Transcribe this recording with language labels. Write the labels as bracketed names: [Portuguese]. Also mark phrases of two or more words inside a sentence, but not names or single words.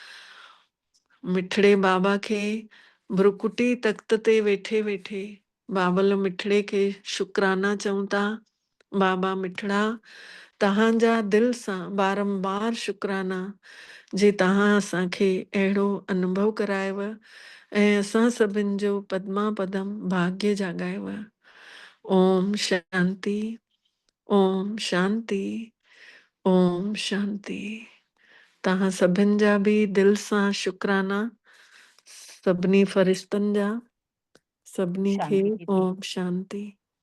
[Sindhi] मिठड़े बाबा खे भ्रुकुटी तख्त ते वेठे वेठे बाबल मिठड़े खे शुक्राना चऊं था। बाबा मिठड़ा तव्हांजा दिलि सां बारंबार शुक्राना जे तव्हां असांखे अहिड़ो अनुभव करायव ऐं असां सभिनि जो पद्मा पदम भाग्य जाॻायव। ओम शांति ओम शांति ओम शांति। तव्हां सभिनि जा बि दिलि सां शुक्राना सभिनी फ़रिश्तनि जा सभिनी खे शांति दीदी। ओम शांति।